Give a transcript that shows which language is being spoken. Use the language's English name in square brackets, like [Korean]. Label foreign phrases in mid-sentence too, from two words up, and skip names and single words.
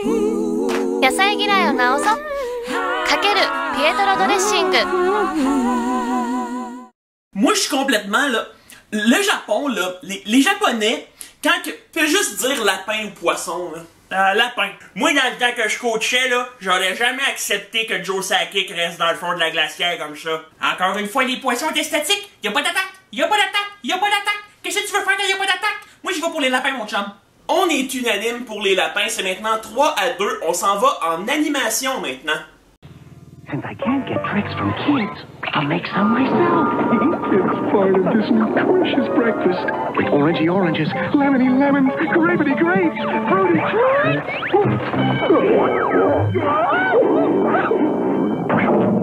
[Japanese] 野菜嫌いを直そうかけるピエトロドレッシング [French] Moi, je suis complètement, là, le Japon, là, les Japonais, quand ils peuvent juste dire lapin ou poisson, là. Lapin. Moi, dans le temps que je coachais, là, j'aurais jamais accepté que Joe Sakic reste dans le fond de la glacière comme ça. Encore une fois, les poissons étaient statiques. Y'a pas d'attaque. Y'a pas d'attaque. Y'a pas d'attaque. Qu'est-ce que tu veux faire quand y'a pas d'attaque? Moi, j'y vais pour les lapins, mon chum. On est unanime pour les lapins. C'est maintenant 3-2. On s'en va en animation maintenant. [English] Since I can't get tricks from kids, I'll make some myself. It's part of this nutritious breakfast with orangey oranges, lemony lemons, grapey grapes, fruity fruits.